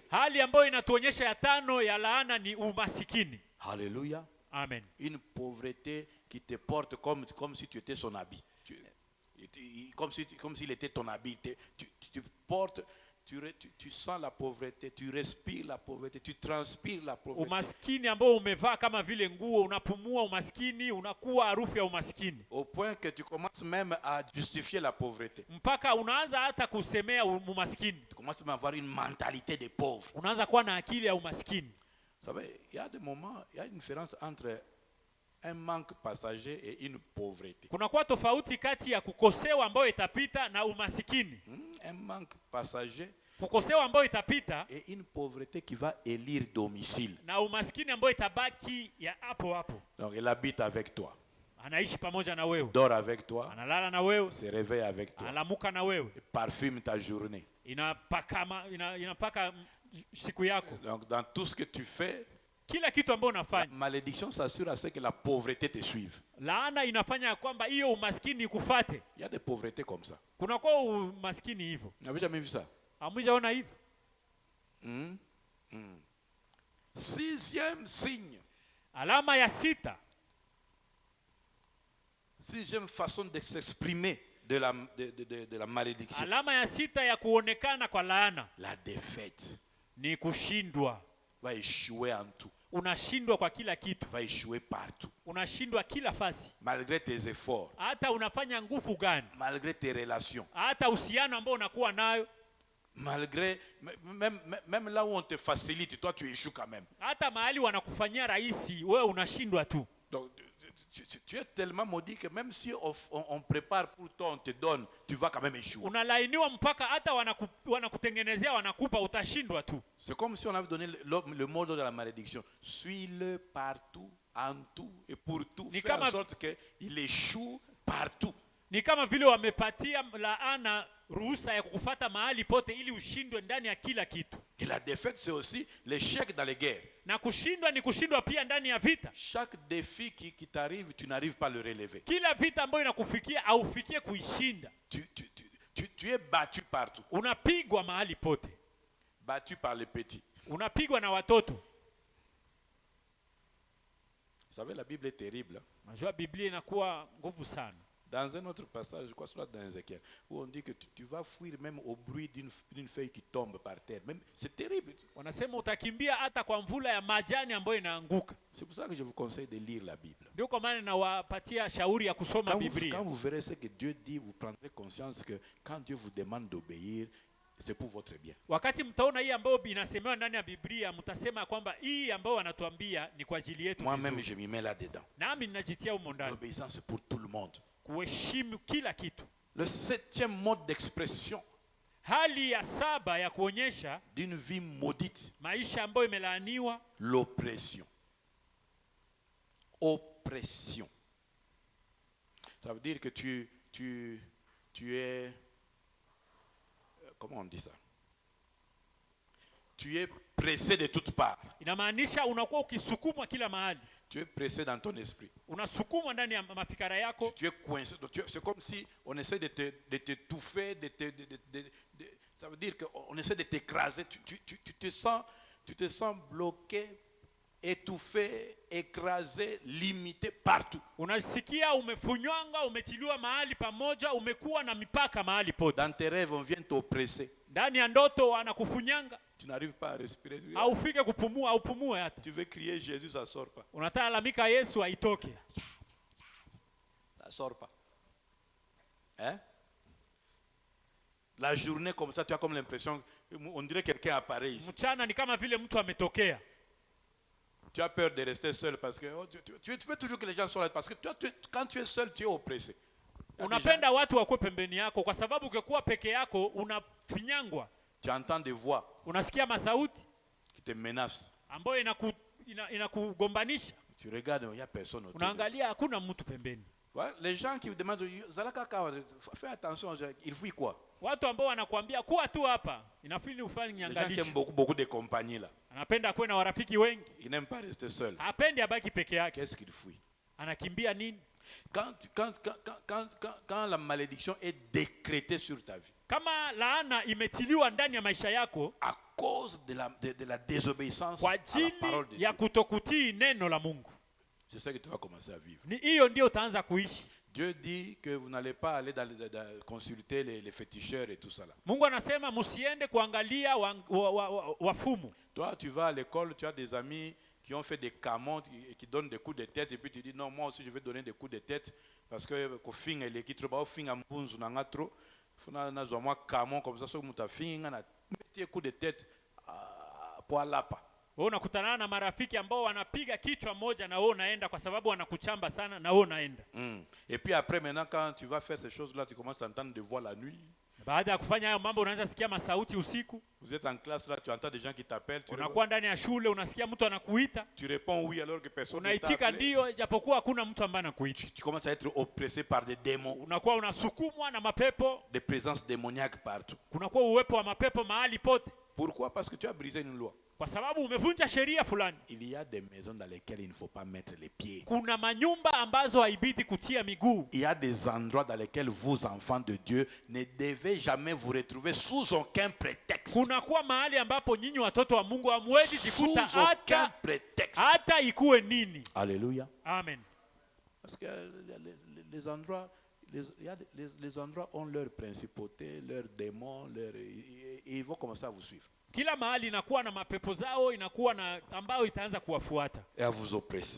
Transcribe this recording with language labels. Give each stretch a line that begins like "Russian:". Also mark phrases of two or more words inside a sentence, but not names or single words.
Swahili: hali ambayo inatuonyesha ya tano ya laana ni umasikini.
French: Alléluia. Amen. Une pauvreté qui te porte comme si tu étais son habit. Comme s'il était ton habit. Tu portes, tu sens la pauvreté, tu respires la pauvreté, tu transpires la pauvreté.
Swahili: Umaskini ambao umevaa kama vile nguo, unapumua umaskini, unakuwa harufu ya umaskini.
French: Au point que tu commences même à justifier la pauvreté.
Swahili: Mpaka unaanza hata kusemea umaskini.
French: Tu commences même à avoir une mentalité de pauvre.
Swahili: Unaanza kuwa na akili ya umaskini.
French: Vous savez, il y a des moments, il y a une différence entre un manque passager et une pauvreté.
Swahili: Kunakuwa tofauti kati ya kukosewa ambayo itapita na umasikini.
French: Un manque passager
Swahili: Kukosewa ambayo itapita
French: et une pauvreté qui va élire domicile.
Swahili: na umaskini ambayo itabaki ya hapo hapo.
French: Donc elle habite avec toi,
Swahili: Anaishi pamoja na wewe,
French: dort avec toi,
Swahili: analala na wewe,
French: se réveille avec toi,
Swahili: analamuka na wewe,
French: parfume ta journée.
Swahili: inapaka siku yako.
French: Donc dans tout ce que tu fais,
Swahili: Kila kitu ambayo
French: la
Swahili: unafanya,
French: malédiction s'assure à ce que la pauvreté te suive.
Swahili: laana inafanya kwamba hiyo umaskini ikufate.
French: Il y a des pauvretés comme ça.
Swahili: Kunakuwa umaskini hivyo.
French: Vous n'avez jamais vu ça?
Swahili: Hamjaona hivyo?
French: Sixième signe,
Swahili: Alama ya sita,
French: sixième façon de s'exprimer de la malédiction.
Swahili: alama ya sita ya kuonekana kwa laana
French: La défaite
Swahili: ni kushindwa.
French: va échouer en tout,
Swahili: Unashindwa kwa kila kitu,
French: va échouer partout.
Swahili: unashindwa kila fasi.
French: Malgré tes efforts,
Swahili: Hata unafanya nguvu gani,
French: malgré tes relations,
Swahili: hata uhusiano ambao unakuwa nayo,
French: malgré même là où on te facilite, toi tu échoues quand même.
Swahili: hata mahali wanakufanyia rahisi, wewe unashindwa tu.
French: Donc tu es tellement maudit que même si on prépare pour toi, on te donne, tu vas quand même échouer.
Swahili: Unalainiwa mpaka hata wanakutengenezea wanakupa, utashindwa tu.
French: C'est comme si on avait donné le mot de la malédiction. Suis-le partout, en tout et pour tout. Fais en sorte qu'il échoue partout.
Swahili: Ni kama vile wamepatia laana ruhusa ya kukufuata mahali pote ili ushindwe ndani ya kila kitu.
French: Et la défaite, c'est aussi l'échec dans les guerres.
Swahili: Na kushindwa ni kushindwa pia ndani ya vita.
French: Chaque défi qui t'arrive, tu n'arrives pas à le relever.
Swahili: Kila vita ambayo inakufikia aufikie kuishinda.
French: Tu es battu partout.
Swahili: Unapigwa mahali pote.
French: Battu par les petits.
Swahili: Unapigwa na watoto.
French: Vous savez, la Bible est terrible.
Swahili: Unajua Biblia inakuwa nguvu sana.
French: Dans un autre passage, je crois que c'est dans Ézéchiel, où on dit que tu vas fuir même au bruit d'une feuille qui tombe par terre. C'est terrible.
Swahili: Wanasema utakimbia hata kwa mvula ya majani ambayo inaanguka.
French: C'est pour ça que je vous conseille de lire la Bible.
Swahili: Ndio kwa maana nawapatia shauri ya kusoma Biblia.
French: Quand vous verrez ce que Dieu dit, vous prendrez conscience que quand Dieu vous demande d'obéir, c'est pour votre bien.
Swahili: Wakati mtaona hii ambayo inasemewa ndani ya Biblia, mtasema kwamba hii ambayo wanatuambia ni kwa ajili yetu.
French: Moi-même, je m'y mets là-dedans.
Swahili: Nami ninajitia humo ndani.
French: L'obéissance pour tout le monde.
Swahili: Kuheshimu kila kitu.
French: Le septième mode d'expression
Swahili: Hali ya saba ya kuonyesha
French: d'une vie maudite,
Swahili: maisha ambayo imelaaniwa,
French: l'oppression. Oppression. Ça veut dire que tu es, comment on dit ça? tu es pressé de toutes parts.
Swahili: Inamaanisha unakuwa ukisukumwa kila mahali.
French: Tu es pressé dans ton esprit.
Swahili: Unasukumwa ndani ya mafikara yako.
French: Tu es coincé. C'est comme si on essaie de t'étouffer, ça veut dire qu'on essaie de t'écraser. Tu te sens bloqué, étouffé, écrasé, limité partout.
Swahili: Unasikia umefunywanga, umetiliwa mahali pamoja, umekuwa na mipaka mahali pote.
French: Dans tes rêves, on vient t'oppresser.
Swahili: Ndani ya ndoto anakufunyanga.
French: Tu n'arrives pas à respirer.
Swahili: Haufike kupumua, haupumue hata.
French: Tu veux crier Jésus, ça sort pas.
Swahili: Unataka lamika Yesu aitoke.
French: Ça sort pas. Hein? La journée comme ça, tu as comme l'impression, on dirait que quelqu'un apparaît ici.
Swahili: Mchana ni kama vile mtu ametokea.
French: Tu as peur de rester seul parce que tu veux toujours que les gens soient là parce que quand tu es seul, tu es oppressé.
Swahili: Unapenda watu wakuwe pembeni yako kwa sababu ukikuwa peke yako unafinyangwa.
French: Tu entends des voix
Swahili: Unasikia masauti
French: qui te menacent.
Swahili: ambayo inakugombanisha.
French: Tu regardes, il n'y a personne autour.
Swahili: Unaangalia hakuna mtu pembeni.
French: Voilà, les gens qui vous demandent, fais attention, il fuit quoi?
Swahili: Watu ambao wanakuambia kuwa tu hapa, inafili ufanye
French: Les gens qui
Swahili: nyangalisho.
French: aiment beaucoup de compagnie là.
Swahili: Anapenda kuwe na warafiki wengi.
French: Ils n'aiment pas rester seuls.
Swahili: Hapendi abaki peke yake.
French: Qu'est-ce qu'il fuit?
Swahili: Anakimbia nini?
French: Quand la malédiction est décrétée sur ta vie,
Swahili: Kama laana imetiliwa ndani ya maisha yako
French: à cause de la désobéissance
Swahili: kwa
French: à la
Swahili: ajili
French: parole de Dieu,
Swahili: ya kutokutii neno la Mungu,
French: c'est ça que tu vas commencer à vivre.
Swahili: ni hiyo ndio utaanza kuishi.
French: Dieu dit que vous n'allez pas aller consulter les féticheurs et tout ça là.
Swahili: Mungu anasema msiende kuangalia wafumu.
French: Toi, tu vas à l'école, tu as des amis qui ont fait des camons, qui donnent des coups de tête, et puis tu dis non, moi aussi je vais donner des coups de tête parce que kofing elle est trop bas,
Lingala: kofing ambunzu na ngatro, funa na zwa
French: moi camon comme ça,
Lingala: so mutafinga na metie
French: coup de tête pour
Lingala: lapa.
Swahili: Wewe unakutana na marafiki ambao wanapiga kichwa moja na wewe unaenda kwa sababu wanakuchamba sana na wewe unaenda.
French: Et puis après maintenant quand tu vas faire ces choses là, tu commences à entendre des voix la nuit.
Swahili: Baada ya kufanya hayo mambo unaanza sikia masauti usiku.
French: Vous êtes en classe là, tu entends des gens qui t'appellent.
Swahili: Unakuwa ndani ya shule unasikia mtu anakuita.
French: Tu réponds oui alors que personne ne
Swahili: Unaitika
French: t'appelle.
Swahili: ndio japokuwa hakuna mtu ambaye anakuita.
French: Tu commences à être oppressé par des démons,
Swahili: Unakuwa unasukumwa na mapepo.
French: des présences démoniaques partout.
Swahili: Kunakuwa uwepo wa mapepo mahali pote.
French: Pourquoi? Parce que tu as brisé une loi.
Swahili: Kwa sababu umevunja sheria fulani.
French: Il y a des maisons dans lesquelles il ne faut pas mettre les pieds.
Swahili: Kuna manyumba ambazo haibidi kutia miguu.
French: Il y a des endroits dans lesquels vous, enfants de Dieu, ne devez jamais vous retrouver sous aucun prétexte.
Swahili: Kunakuwa mahali ambapo nyinyi watoto wa Mungu hamwezi jikuta
French: Sous aucun
Swahili: hata
French: prétexte.
Swahili: ikuwe nini.
French: Alléluia. Amen. Parce que les endroits, les endroits ont leur principauté, leurs démons, et ils vont commencer à vous suivre.
Swahili: Kila mahali inakuwa na mapepo zao, inakuwa na ambayo itaanza kuwafuata.
French: Et à vous oppresser.